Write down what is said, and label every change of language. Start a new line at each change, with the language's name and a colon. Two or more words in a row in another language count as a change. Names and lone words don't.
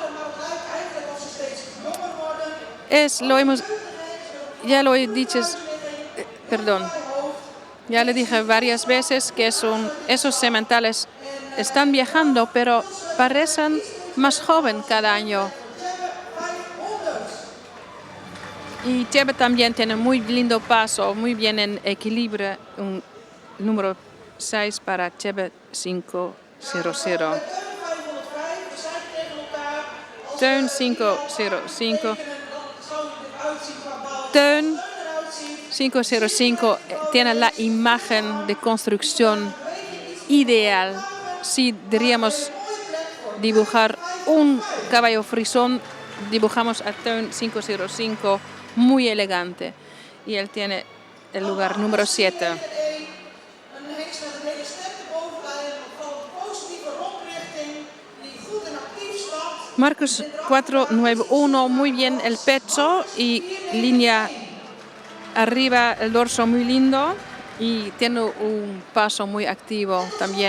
Spanish: Ya lo he dicho, ya le dije varias veces que esos sementales están viajando, pero parecen más joven cada año. Y Tiebe también tiene muy lindo paso, muy bien en equilibrio. Un número 6 para Tiebe 500. Teun 505. Teun 505 tiene la imagen de construcción ideal. Si diríamos dibujar un caballo frisón, dibujamos a Teun 505 muy elegante. Y él tiene el lugar número 7. Marcus 491, muy bien el pecho y línea arriba, el dorso muy lindo y tiene un paso muy activo también.